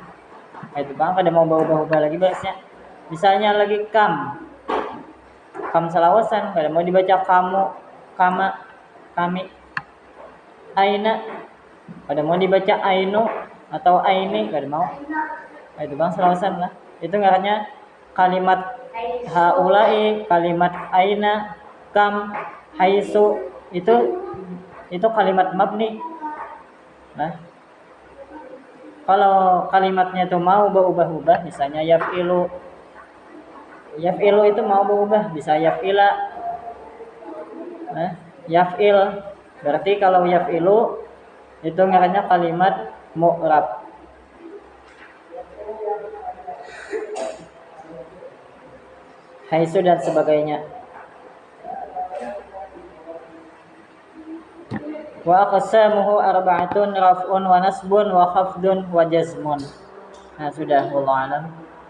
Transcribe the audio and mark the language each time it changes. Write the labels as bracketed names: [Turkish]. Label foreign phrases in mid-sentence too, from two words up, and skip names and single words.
[Banjar] Itu Bang kada mau berubah lagi barisnya. Misalnya lagi kam selawasan, kada mau dibaca kamu, kama, kami. Aina, kada mau dibaca ainu atau aini, kada mau. Itu Bang selawasan lah. Itu ngarannya kalimat haulai, kalimat aina, kam, haisu, [Indonesian] itu kalimat mabni. Nah, kalau kalimatnya itu mau berubah-ubah, misalnya yaf'ilu itu mau berubah, bisa yaf'ila. Nah, yaf'il berarti kalau yaf'ilu itu ngarannya kalimat mu'rab. Haisu dan sebagainya. [Arabic] وأقسامه أربعة رفع ونصب وخفض وجزم. [Indonesian] Nah, sudah, [Arabic] والله أعلم.